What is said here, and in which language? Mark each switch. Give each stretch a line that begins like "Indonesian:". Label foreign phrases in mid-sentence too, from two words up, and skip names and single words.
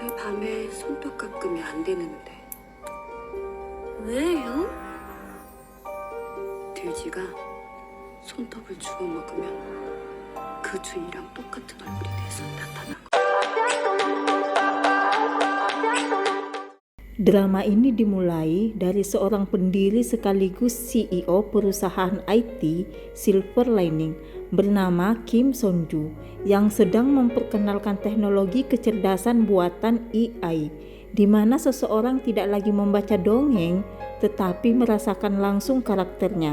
Korean: 밤에 손톱 깎으면 안 되는데. 왜요? 돼지가 손톱을 주워 먹으면 그 주인이랑 똑같은 얼굴이 돼서 나타나고.
Indonesian: Drama ini dimulai dari seorang pendiri sekaligus CEO perusahaan IT Silver Lining bernama Kim Son-ju yang sedang memperkenalkan teknologi kecerdasan buatan AI, di mana seseorang tidak lagi membaca dongeng tetapi merasakan langsung karakternya.